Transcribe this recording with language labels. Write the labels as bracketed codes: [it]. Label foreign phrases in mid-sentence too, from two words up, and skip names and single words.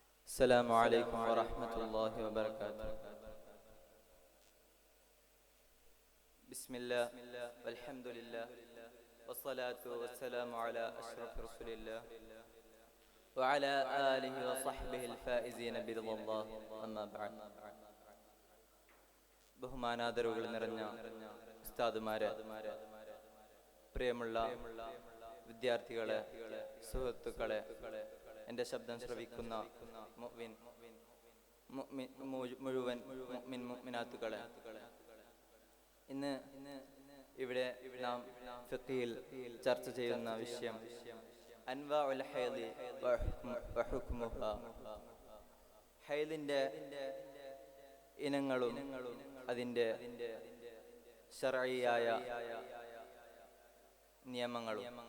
[ar] السلام عليكم ورحمة الله وبركاته. بسم الله والحمد لله والصلاة والسلام على أشرف رسول الله وعلى آله وصحبه الفائزين برضا الله. أما بعد. [ml] ബഹുമാനാദരവുകൾ നിറഞ്ഞ ഉസ്താദുമാരെ, പ്രിയമുള്ള വിദ്യാർത്ഥികളെ, സുഹൃത്തുക്കളെ, എൻ്റെ ശബ്ദം ശ്രവിക്കുന്ന മുഴുവൻ മുഅ്മിൻ മുഅ്മിനാത്തുകളെ, ഇന്ന് ഇവിടെ നാം ഫിഖ്ഹിൽ ചർച്ച ചെയ്യുന്ന വിഷയം [ar] أنواع الحيض وحكمها, [ml] ഹൈദിന്റെ ഇനങ്ങളും അതിൻ്റെ ശർഈയായ നിയമങ്ങളും.